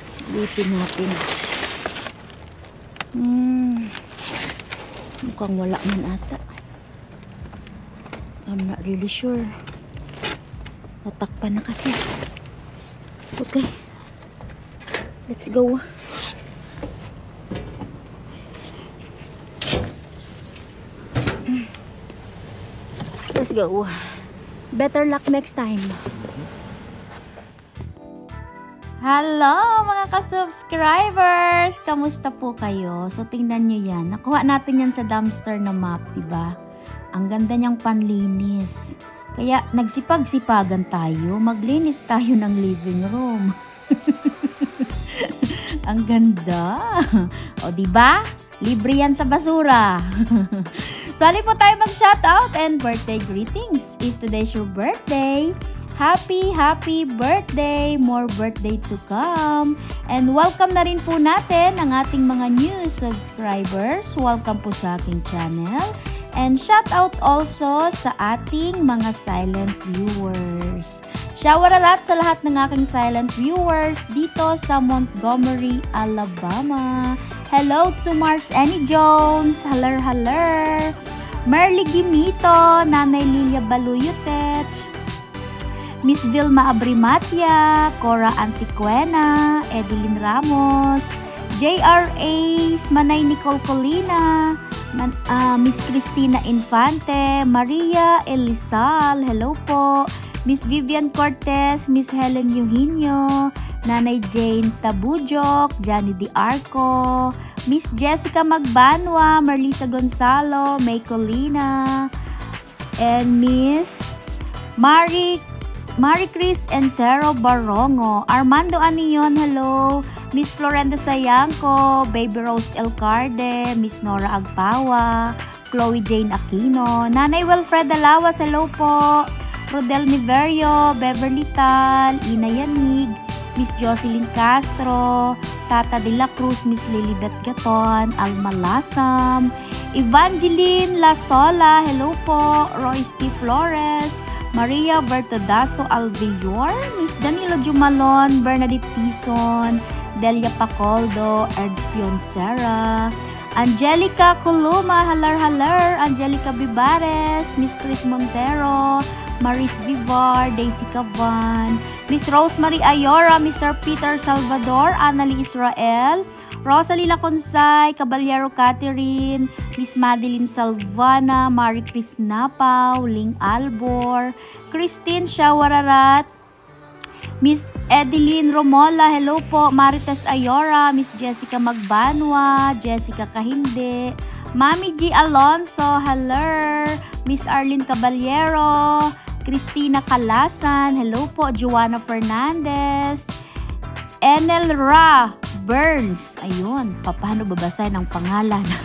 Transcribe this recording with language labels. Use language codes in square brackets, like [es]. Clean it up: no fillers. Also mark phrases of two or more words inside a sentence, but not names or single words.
[tl] Lipin natin. Mukhang wala man ata. [en] I'm not really sure. [tl] Natakpan na kasi. [en] Okay. Let's go. Let's go. Better luck next time. Hello [tl] mga ka-subscribers! Kamusta po kayo? So tingnan nyo yan. Nakuha natin yan sa dumpster na map, diba? Ang ganda niyang panlinis. Kaya nagsipag-sipagan tayo. Maglinis tayo ng living room. Ang ganda. O diba? Libre yan sa basura. Sali po tayo mag-shoutout [en] and birthday greetings. If today's your birthday, happy birthday! More birthday to come! And welcome [tl] na rin po natin ang ating mga [en] new subscribers. [tl] Welcome po sa aking channel. [en] And shout out also [tl] sa ating mga [en] silent viewers. [tl] Shoutout sa lahat ng aking [en] silent viewers [tl] dito sa Montgomery, Alabama. [en] Hello to Mars Annie Jones. Haller. Merly Gimito, Nanay Lilia Baluyutech, Miss Vilma Abrimatia, Cora Antiquena, Edeline Ramos, J.R. Ace, Manay Nicole Colina, Miss Cristina Infante, Maria Elizal, hello po, Miss Vivian Cortez, Miss Helen Eugenio, Nanay Jane Tabujok, Johnny Di Arco, Miss Jessica Magbanwa, Marlisa Gonzalo, May Colina, and Miss Marie Cris Entero Barongo, Armando Anion, hello, Miss Florenda Sayangco, Baby Rose Elcarde, Miss Nora Agpawa, Chloe Jane Aquino, Nanay Wilfreda Lawas, hello po, Rodel Niverio, Beverly Tal, Ina Yanig, Miss Jocelyn Castro, Tata de la Cruz, Miss Lilibet Gaton, Alma Lasam, Evangeline Lasola, hello po, Royce T. Flores, Maria Bertodaso Alvior, Miss Danilo Jumalon, Bernadette Tison, Delia Pacoldo, Edspion Serra, Angelica Columa, halar, Angelica Vivares, Miss Chris Montero, Maris Vivar, Daisy Cavan, Miss Rosemary Ayora, Mr. Peter Salvador, Annalie Israel, Rosalie Laconsay, Caballero Catherine, Miss Madeline Salvana, Marie Chris Napaw, Ling Albor, Christine Shawararat, Miss Edeline Romola, hello po, Marites Ayora, Miss Jessica Magbanwa, Jessica Kahinde, Mami G. [tl] Alonso, hello, Miss Arlene Caballero, Christina Calasan, hello po, Joanna Fernandez, Enel Ra Burns, ayun, paano babasahin ang pangalan?